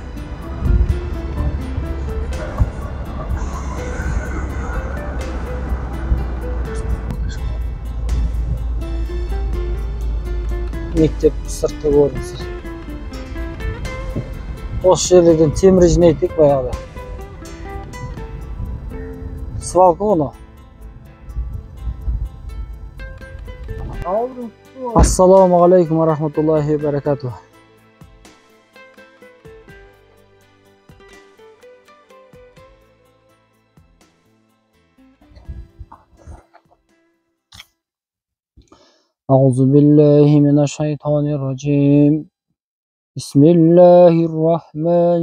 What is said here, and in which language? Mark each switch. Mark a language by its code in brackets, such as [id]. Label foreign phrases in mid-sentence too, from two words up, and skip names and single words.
[kk] Мектеп сыртқы көрінісі. Осы жерлерден темір жинайтық баяғыда. Свалка оны. [ar] السلام عليكم ورحمة الله وبركاته. أعوذ بالله من الشيطان الرجيم بسم الله الرحمن